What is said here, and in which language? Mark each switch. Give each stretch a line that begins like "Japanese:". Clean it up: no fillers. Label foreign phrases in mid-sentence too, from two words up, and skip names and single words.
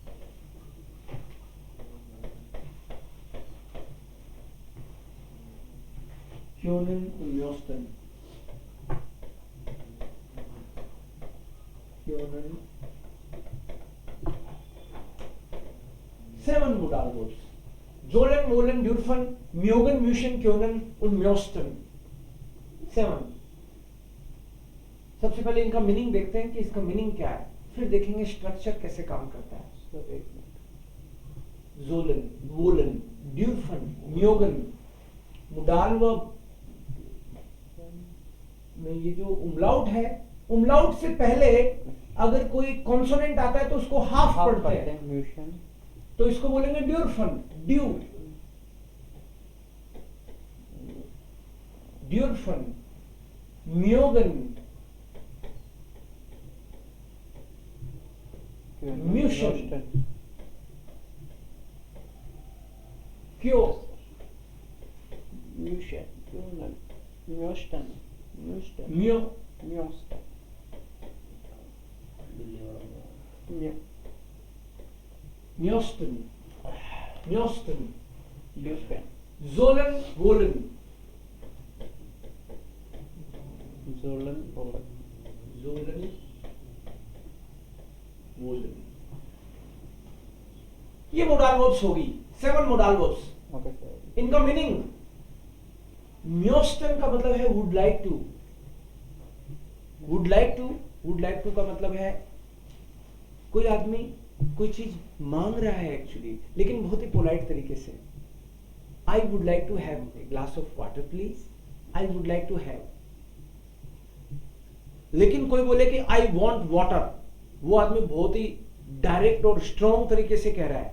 German: können und müssten. Können.
English: 7 Modal Verbs.
German: Sollen, wollen, dürfen, mögen, müssen, können und müssten. 7.
Hindi: सबसे पहले इनका मीनिंग देखते हैं कि इसका मीनिंग क्या है, फिर देखेंगे स्ट्रक्चर कैसे काम करता है.
German: Sollen, wollen, dürfen, mögen.
English: modal verb
Hindi: में ये जो उमलाउट है, उमलाउट से पहले अगर कोई कॉन्सोनेंट आता है तो उसको हाफ पढ़ते हैं, तो इसको बोलेंगे ड्यूरफन.
German: dü, dürfen, mögen, müssen, kön, Müssen, können, möchten, müssten, म्यो, müssten. Ja. möchten, möchten, Dürfen. sollen, wollen, Sollen, wollen. sollen, wollen.
Hindi: ये
English: modal verbs
Hindi: होगी. 7
English: modal verbs. Okay, sir.
Hindi: इनका मीनिंग, म्योस्टन का मतलब है
English: would like to. would like to, would like to
Hindi: का मतलब है कोई आदमी कोई चीज मांग रहा है एक्चुअली, लेकिन बहुत ही पोलाइट तरीके से.
English: I would like to have a glass of water please. I would like to have.
Hindi: लेकिन कोई बोले कि
English: I want water,
Hindi: वो आदमी बहुत ही डायरेक्ट और स्ट्रॉन्ग तरीके से कह रहा है.